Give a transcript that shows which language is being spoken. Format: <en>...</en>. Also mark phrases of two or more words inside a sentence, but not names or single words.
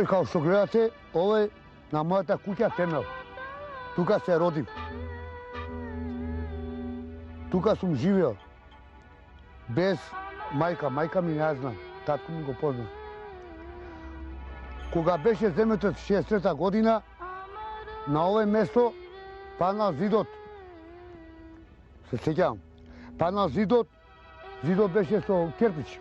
<sr>kao što gledate, ovo je na moja kuća temelj.</sr> <mk>Tuka se rodim. Tuka</mk> <sr>sam živio.</sr> <mk>Bez majka. Majka mi ne zna. Tatko mi go pozna. Кога беше земјотрес 60-та година, на овој место паднал зидот. Се сеќавам. Паднал зидот, зидот беше со керпич.</mk>